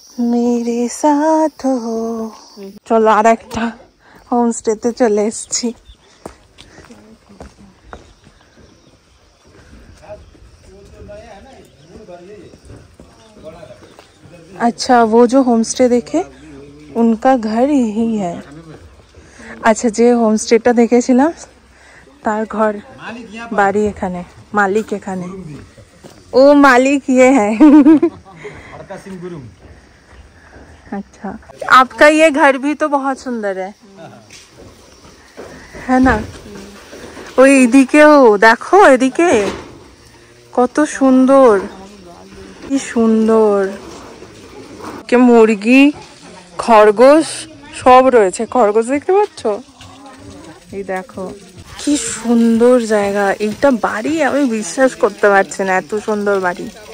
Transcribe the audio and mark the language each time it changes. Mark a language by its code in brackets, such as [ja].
[hi] मेरे साथ हो। [bn] চলো আর একটা হোমস্টেতে চলে এসেছি। [hi] अच्छा वो जो होमस्टे देखे उनका घर यही है। [bn] अच्छा যে হোমস্টেটা দেখেছিলাম তার ঘর বাড়ি এখানে, মালিক এখানে, ও [hi] मालिक ये है। अच्छा आपका ये घर भी तो बहुत सुंदर है ना? [bn] ওই এদিকেও দেখো, এদিকে কত সুন্দর, কি সুন্দর। কে মুরগি, খরগোশ সব রয়েছে। খরগোশ দেখতে পাচ্ছ? এই দেখো কি সুন্দর জায়গা। এইটা বাড়ি আমি বিশ্বাস করতে পারছি না, এত সুন্দর বাড়ি।